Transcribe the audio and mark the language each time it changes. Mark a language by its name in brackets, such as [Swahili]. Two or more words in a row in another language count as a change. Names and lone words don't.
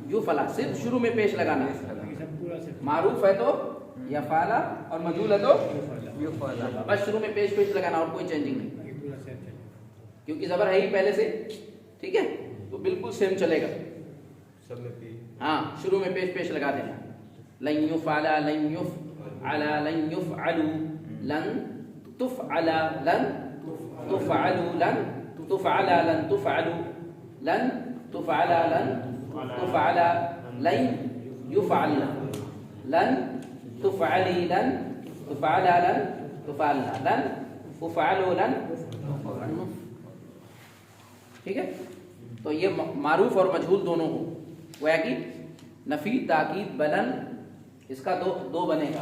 [Hindi] युफ अला, सिर्फ शुरू में पेश लगाना है। मारूफ है तो यफाला और मजहूल है तो युफअला, बस शुरू में पेश लगाना और कोई चेंजिंग नहीं, क्योंकि जबर है ही पहले से, ठीक है, तो बिल्कुल सेम चलेगा। सब में पी, हाँ, शुरू में पेश लगा देना। [Arabic] لن يُفعَلَ، لن يُفعَلَ، لن يُفعَلوا، لن تُفعَلَ، لن تُفعَلوا، لن تُفعَلَ، لن تُفعَلوا، لن تُفعَلَ، لن تُفعَلَ، لن يُفعَل، لن تُفعَلي، لن تُفعَلَ، لن تُفعَلْنَ، لن تُفعَلوا، لن, [Hindi] ठीक है। तो ये मारूफ और मजहूल दोनों हो, गोया कि नफी, ताकीद, बलन, इसका दो बनेगा।